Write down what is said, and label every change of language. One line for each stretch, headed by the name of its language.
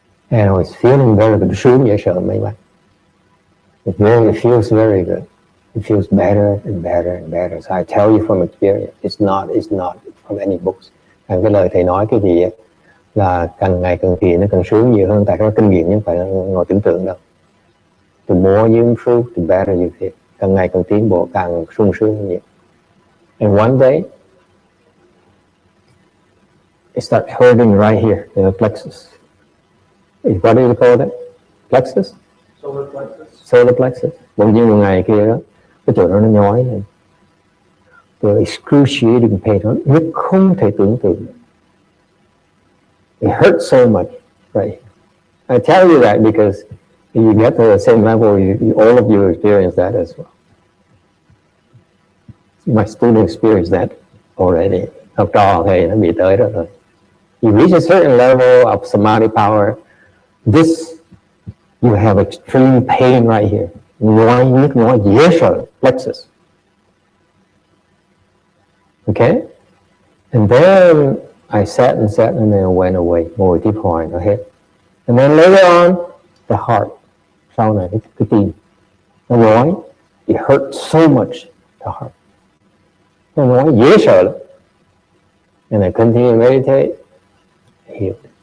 English: And I was feeling very good.
Vietnamese: Sướng dễ sợ mấy bạn.
English: It feels very good. It feels better and better and better. So I tell you from experience, it's not from any books.
Vietnamese: Cái lời thầy nói cái gì ấy, là càng ngày càng thiền nó càng sướng nhiều hơn, tại nó kinh nghiệm chứ không phải là ngồi tưởng tượng đâu.
English: The more you improve, the better you feel.
Vietnamese: Càng ngày càng tiến bộ, càng sung sướng hơn nhiều.
English: And one day, it started hurting right here, in the plexus. What do you call that? Plexus? Solar plexus. Solar plexus.
Vietnamese: Một ngày kia đó, cái chỗ đó nó nhói lên.
English: The excruciating pain,
Vietnamese: nó nhất không thể tưởng tượng.
English: It hurts so much, right? I tell you that because you get to the same level, all of you experience that as well. My students experience that already.
Vietnamese: Học trò thầy nó bị tới đó rồi.
English: You reach a certain level of samadhi power, you have extreme pain right here.
Vietnamese: Nhức nhói dễ sợ, plexus.
English: Okay? And then I sat and then it went away.
Vietnamese: Ngồi tiếp hoài nó hết.
English: And then later on, the heart.
Vietnamese: Sau này cái tim. Nó nói,
English: it hurt so much, the heart.
Vietnamese: Nó nói dễ sợ lắm.
English: And I continue to meditate, healed.